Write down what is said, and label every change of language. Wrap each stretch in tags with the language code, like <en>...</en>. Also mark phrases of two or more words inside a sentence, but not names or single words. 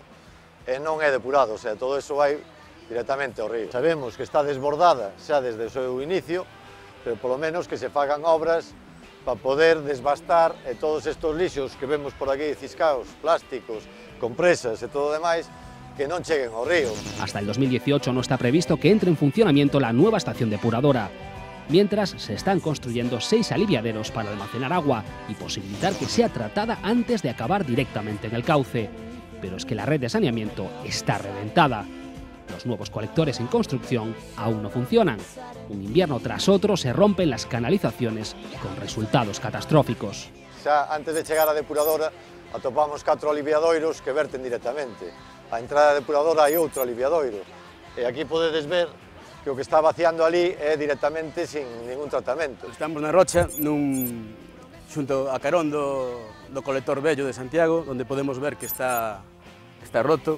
<gl>E non é depurado,</gl> <es>o sea, todo eso</es> <gl>vai directamente ao río. Sabemos que está desbordada xa desde o seu inicio, pero polo menos que se fagan obras para poder desbastar e todos estes lixos que vemos por aquí, ciscaos, plásticos, compresas e todo o demais, que non cheguen ao río.</gl> <es>Hasta el 2018 no está previsto que entre en funcionamiento la nueva estación depuradora. Mientras, se están construyendo 6 aliviaderos para almacenar agua y posibilitar que sea tratada antes de acabar directamente en el cauce. Pero es que la red de saneamiento está reventada. Los nuevos colectores en construcción aún no funcionan. Un invierno tras otro se rompen las canalizaciones con resultados catastróficos.</es> <gl>Xa antes de chegar á depuradora atopamos 4 aliviadoiros que verten directamente. A entrada da depuradora hai outro aliviadoiro. E aquí podedes ver que o que está vaciando ali é directamente</gl> <es>sin ningún</es> <gl>tratamento. Estamos na Rocha, xunto a carón do colector vello de Santiago, onde podemos ver que está roto.</gl>